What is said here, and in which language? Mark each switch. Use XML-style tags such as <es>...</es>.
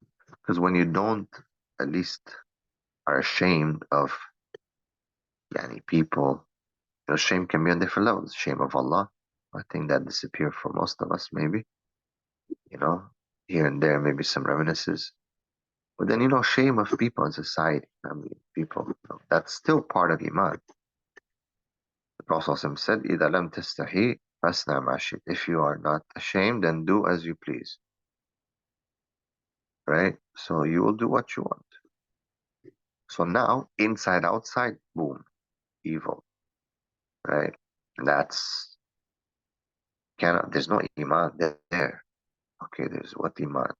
<en>Because when you don't at least are ashamed of people, shame can be on different levels. Shame of Allah, I think that disappeared for most of us, maybe. Here and there, maybe some reminiscences. But then, shame of people in society, family, people, that's still part of Iman. The Prophet said,</en> <ar>إِذَا لَمْ تَسْتَحِي فَاسْنَعْ مَا شِئْتَ.</ar> <en>If you are not ashamed, then do as you please. Right? So you will do what you want. So now, inside, outside, boom, evil. Right? There's no Iman there. Okay, there's what Iman?</en>